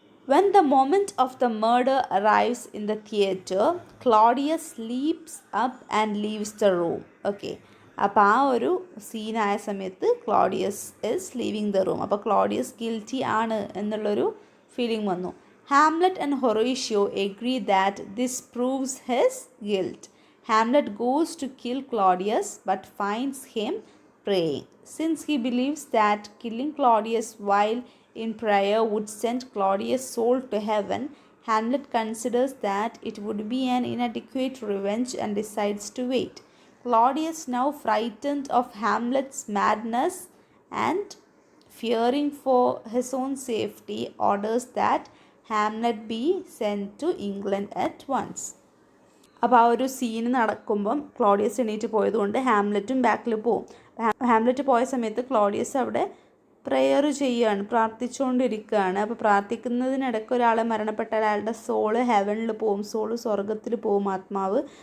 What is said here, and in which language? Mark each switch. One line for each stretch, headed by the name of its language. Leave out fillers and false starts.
English: When the moment of the murder arrives in the theatre, Claudius leaps up and leaves the room.
Malayalam: Okay, അപ്പോൾ ആ ഒരു സീനായ സമയത്ത് Claudius
English: Is leaving the room.
Malayalam: അപ്പോൾ Claudius guilty ആണ് എന്നുള്ളൊരു feeling വന്നു.
English: Hamlet and Horatio agree that this proves his guilt. Hamlet goes to kill Claudius but finds him praying. Since he believes that killing Claudius while in prayer would send Claudius' soul to heaven, Hamlet considers that it would be an inadequate revenge and decides to wait. Claudius, now frightened of Hamlet's madness and fearing for his own safety, orders that Hamlet be sent to England at once.
Malayalam: അപ്പോൾ ആ ഒരു scene നടക്കുമ്പം Claudius എണീറ്റ് പോയതുകൊണ്ട് ഹാംലെറ്റും ബാക്കിൽ പോവും. Hamlet പോയ സമയത്ത് Claudius അവിടെ പ്രെയർ ചെയ്യുകയാണ്, പ്രാർത്ഥിച്ചുകൊണ്ടിരിക്കുകയാണ്. അപ്പോൾ പ്രാർത്ഥിക്കുന്നതിനിടയ്ക്ക് ഒരാളെ മരണപ്പെട്ടാൽ അയാളുടെ സോള് ഹെവനിൽ പോവും, സോള് സ്വർഗത്തിൽ പോവും, ആത്മാവ്.